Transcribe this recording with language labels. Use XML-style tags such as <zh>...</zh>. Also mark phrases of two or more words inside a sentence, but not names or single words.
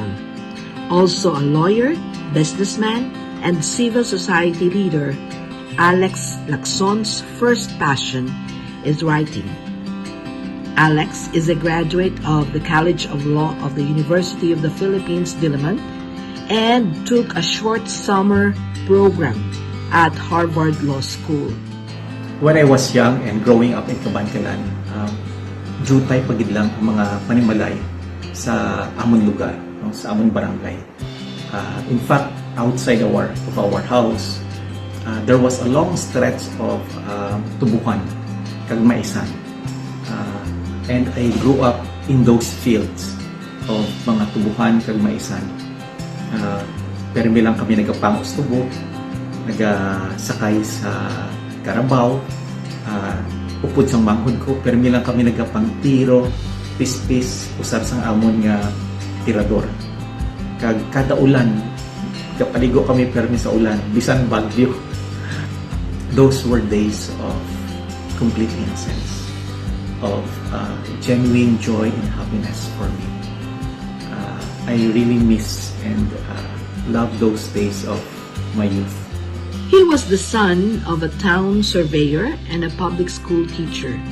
<en>Also a lawyer, businessman, and civil society leader, Lacson's first passion is writing. Alex is a graduate of the College of Law of the University of the Philippines, Diliman, and took a short summer program at Harvard Law School. When I was young and growing up in Kabankalon,</en> <hil>jutay pagid lang ang mga panimalay sa amon lugar, no, sa amon barangay.</hil> <en>In fact, outside of our house, there was a long stretch of</en> <hil>tubuhan, kag maisan.</hil> <en>And I grew up in those fields of</en> <hil>mga tubuhan kag maisan. Pero lang kami nagapangos tubo, nagasakay sa karabaw, upod sang manghod ko, pero lang kami nagapang tiro, pispis, usar sang amon nga tirador. Kag kada ulan, kapaligo kami permi sa ulan, bisan bagyo.</hil> <en>Those were days of complete innocence, of genuine joy and happiness for me. I really miss and love those days of my youth. He was the son of a town surveyor and a public school teacher.</en>